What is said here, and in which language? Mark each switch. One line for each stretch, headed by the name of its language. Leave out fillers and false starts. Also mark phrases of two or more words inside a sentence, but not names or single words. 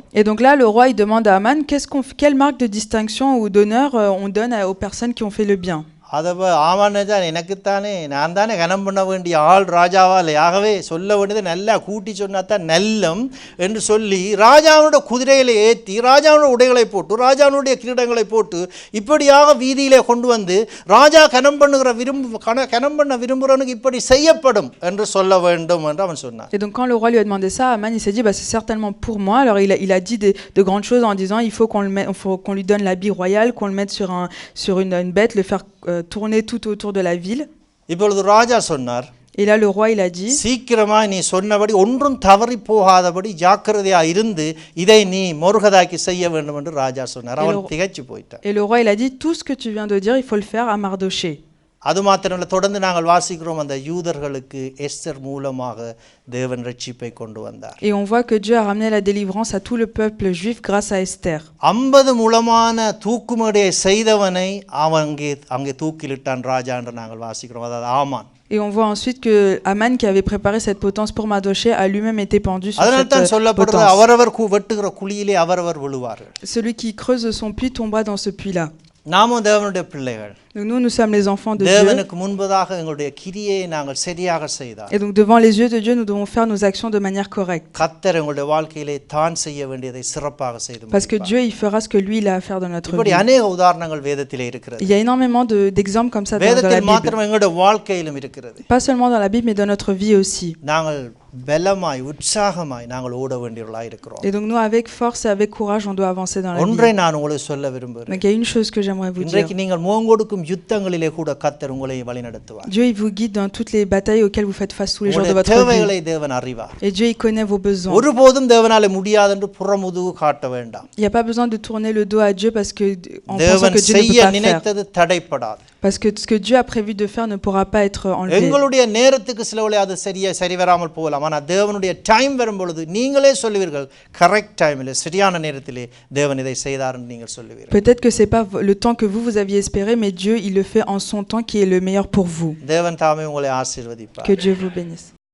French: Et donc là le roi il demande à Aman quelle marque de distinction ou d'honneur on donne aux personnes qui ont fait le bien.
Tamil: அதவ ஆமானதான் எனக்குத்தானே, நான் தானே கனம் பண்ண வேண்டிய ஆள் ராஜாவால், ஆகவே சொல்ல வேண்டியது நல்லா கூட்டி சொன்னாதான் நல்லம் என்று சொல்லி ராஜாவுடைய குதிரையில ஏற்றி ராஜாவுடைய உடைகளை போட்டு ராஜாவுடைய கிரீடங்களை போட்டு இப்படியாக வீதியிலே கொண்டு வந்து ராஜா கனம் பண்ண விரும்புகிறவனுக்கு இப்படி செய்யப்படும் என்று சொல்ல வேண்டும் என்று அவன் சொன்னான்.
French: Et donc quand le roi lui a demandé ça, Aman il s'est dit c'est certainement pour moi. Alors il a dit de grandes choses en disant il faut qu'on lui donne l'habit royal, qu'on le mette sur une bête, le faire tourner tout autour de la ville.
Tamil: இப்பொழுது ராஜா சொன்னார்,
French: et là le roi il a dit
Tamil: சீக்கிரமா நீ சொன்னபடி ஒன்றும் தவறி போகாதபடி ஜாக்கிரதையா இருந்து இதை நீ மொர்தெகாய்க்கு செய்ய வேண்டும் என்று ராஜா சொன்னார். அவன் திகைச்சு போயிட்டான்.
French: Et le roi il a dit tout ce que tu viens de dire il faut le faire à Mardochée.
Tamil: அது மாத்திரமல்ல, தொடர்ந்து நாங்கள் வாசிக்கிறோம் அந்த யூதர்களுக்கு எஸ்தர் மூலமாக தேவன் ரட்சிப்பை கொண்டு வந்தார்.
French: Et on voit que Dieu a ramené la délivrance à tout le peuple juif grâce à Esther.
Tamil: 50 முழமான தூக்குமடையை செய்தவனை அங்கே தூக்கிலிட்டான் ராஜா என்று நாங்கள் வாசிக்கிறோம், அதாவது ஆமான்.
French: Et on voit ensuite que Aman qui avait préparé cette potence pour Mardochée a lui-même été pendu sur cette potence.
Tamil: அவரவர் வெட்டுகிற குழியிலே அவரவர் விழுவார்கள்.
French: Celui qui creuse son puits tombera dans ce puits-là.
Tamil: நாமும் தேவனுடைய பிள்ளைகள்.
French: Nous sommes les enfants de Dieu.
Tamil: தேவனுக்கு முன்பதாக எங்களுடைய கிரியையை நாங்கள் சரியாக செய்தால்,
French: et donc devant les yeux de Dieu nous devons faire nos actions de manière correcte.
Tamil: கர்த்தர் எங்களுடைய வாழ்க்கையிலே தான் செய்ய வேண்டியதை சிறப்பாக செய்து முடிப்பார்.
French: Parce que Dieu il fera ce que lui il a à faire dans notre vie.
Tamil: இப்படி अनेक உதாரணங்கள் வேதத்திலே இருக்கிறது.
French: Il y a énormément d'exemples comme ça dans la Bible.
Tamil: வேதத்தில் மாத்திரம் எங்களுடைய வாழ்க்கையிலும் இருக்கிறது.
French: Pas seulement dans la Bible mais dans notre vie aussi.
Tamil: நாங்கள் பலமாய் உற்சாகமாய் நாங்கள் ஓட வேண்டியவர்களாய் இருக்கிறோம்.
French: Et donc nous avec force et avec courage on doit avancer dans la vie.
Tamil: ஒன்றை நான் உங்களுக்கு சொல்ல விரும்புகிறேன்.
French: Donc il y a une chose que j'aimerais vous dire.
Tamil: இன்றைக்கு நீங்கள் முகங்கொடுக்கும் யுத்தங்களிலே கூட கர்த்தர் உங்களை வழிநடத்துவார்.
French: Dieu il vous guide dans toutes les batailles auxquelles vous faites face tous les jours de votre
Tamil: தேவைகளை தேவன் அறிவார்.
French: Et Dieu il connaît vos besoins.
Tamil: ஒருபோதும் தேவனாலே முடியாது என்று புறமுதுகு காட்ட வேண்டாம்.
French: Il y a pas besoin de tourner le dos à Dieu parce que en pensant
Tamil: தேவன்
French: que Dieu ne peut
Tamil: செய்ய
French: pas faire.
Tamil: நினைத்தது தடைப்படாது.
French: Parce que ce que Dieu a prévu de faire ne pourra pas être enlevé.
Tamil: எங்களுடைய நேரத்துக்கு சிலவேளை அது சரி வராமல் போகலாம். ஆனால் தேவனுடைய டைம் வரும்பொழுது நீங்களே சொல்லுவீர்கள்
English: correct time
Tamil: சரியான நேரத்திலே தேவன் இதை செய்தார் என்று நீங்கள் சொல்லுவீர்கள்.
French: Peut-être que c'est pas le temps que vous aviez espéré, mais Dieu il le fait en son temps qui est le meilleur pour vous.
Tamil: தேவன் தாமே உங்களை ஆசீர்வதிப்பார்.
French: Que Dieu vous bénisse.